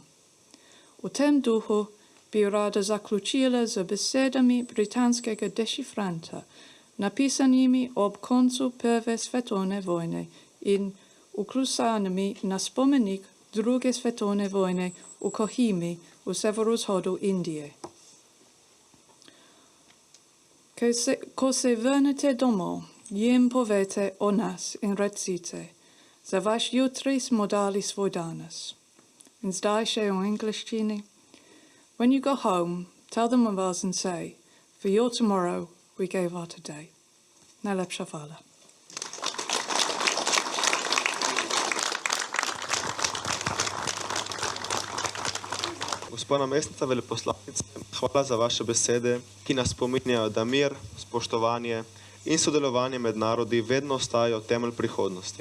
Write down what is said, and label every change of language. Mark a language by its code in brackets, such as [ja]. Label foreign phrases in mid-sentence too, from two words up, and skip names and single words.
[sl] V tem duhu bi rada zaključila z besedami britanskega dešifranta, napisanimi ob koncu Prve svetovne vojne in vklusanimi na spomenik Druge svetovne vojne v Kohimi v severovzhodu Indije. Ko se vrnete domov, jim povete o nas in recite, za vaš jutri smo dali svoj danes. In zdaj še v angliščini. [en] When you go home, tell them of us and say, for your tomorrow, we gave our today. [sl] Najlepša hvala. Gospa namestnica veleposlanice, hvala za vaše besede, ki nas spominjajo, da mir, spoštovanje in sodelovanje med narodi vedno ostajajo temelj prihodnosti.